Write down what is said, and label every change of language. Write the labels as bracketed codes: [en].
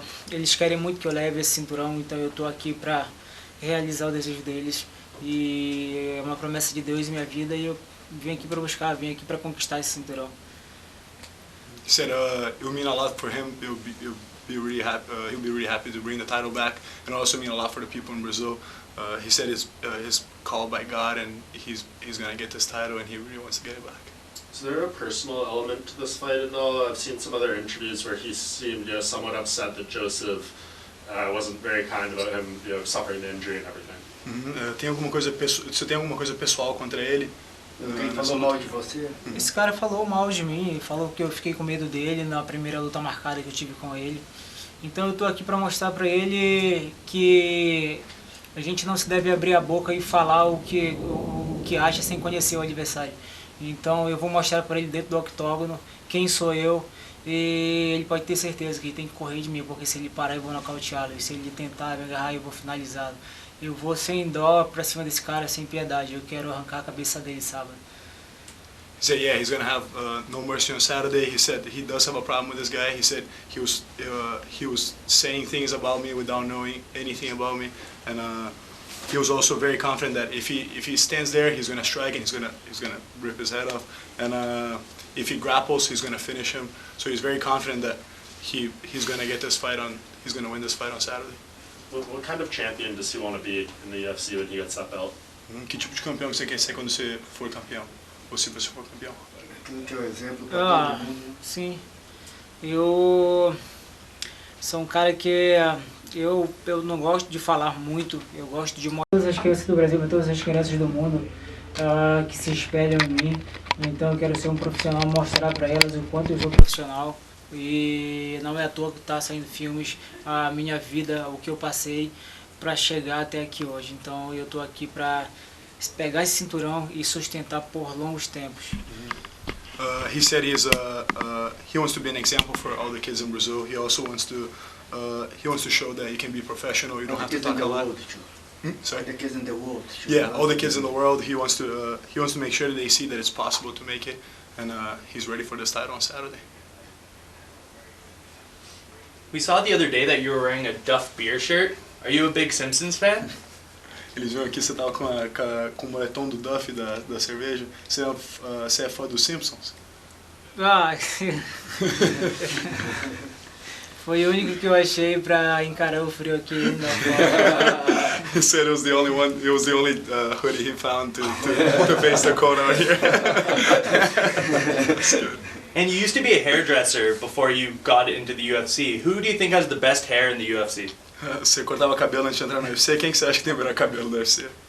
[pt] Eles querem muito que eu leve esse cinturão, então eu estou aqui para realizar o desejo deles. E é uma promessa de Deus em minha vida e eu vim aqui para buscar, vim aqui para conquistar esse cinturão. [en] He said it will mean a lot for him. He'll be really happy. He'll be really happy to bring the title back, and also mean a lot for the people in Brazil. He said he's called by God, and he's gonna get this title, and he really wants to get it back. Is there a personal element to this fight at all? I've seen some other interviews where he seemed, somewhat upset that Joseph wasn't very kind about him, suffering the injury and everything. [pt] Você tem alguma coisa pessoal contra ele? Alguém falou mal de você? Esse cara falou mal de mim, falou que eu fiquei com medo dele na primeira luta marcada que eu tive com ele. Então eu tô aqui para mostrar para ele que a gente não se deve abrir a boca e falar o que acha sem conhecer o adversário. Então eu vou mostrar para ele dentro do octógono quem sou eu e ele pode ter certeza que ele tem que correr de mim, porque se ele parar eu vou nocauteá-lo, e se ele tentar me agarrar eu vou finalizá-lo. Eu vou sem dó pra cima desse cara, sem piedade. Eu quero arrancar a cabeça dele sábado. [en] He said, yeah, he's gonna have no mercy on Saturday. He said he does have a problem with this guy. He said he was saying things about me without knowing anything about me, and he was also very confident that if he stands there, he's gonna strike and he's gonna rip his head off, and if he grapples, he's gonna finish him. So he's very confident that he's gonna get this fight on. He's gonna win this fight on Saturday. What kind of champion does he want to be in the UFC when he gets that belt? [pt] Que tipo de campeão você quer ser quando você for campeão? Ou se você for campeão? Aquilo que é o exemplo para todo mundo. Sim. Eu sou um cara que eu não gosto de falar muito, eu gosto de mostrar todas as crianças do Brasil, todas as crianças do mundo que se espelham em mim. Então eu quero ser um profissional, mostrar para elas o quanto eu sou profissional. E não é à toa que está saindo filmes, a minha vida, o que eu passei para chegar até aqui hoje. Então eu estou aqui para pegar esse cinturão e sustentar por longos tempos. [en] He said he wants to be an example for all the kids in Brazil. He also wants to show that you can be professional. You don't have to talk a lot. Sorry. The kids in the world. Yeah, all the kids in the world. He wants to make sure that they see that it's possible to make it, and he's ready for this title on Saturday. We saw the other day that you were wearing a Duff beer shirt. Are you a big Simpsons fan? [pt] Eles viram aqui, você tava com o moletom do Duff da cerveja. Você é fã dos Simpsons? Foi o único que eu achei para encarar o frio aqui. [en] He said it was the only hoodie he found to face the cold out here. That's good. And you used to be a hairdresser before you got into the UFC. Who do you think has the best hair in the UFC? [pt] Você cortava cabelo antes de entrar no UFC? Quem que você acha que tem o melhor cabelo no UFC?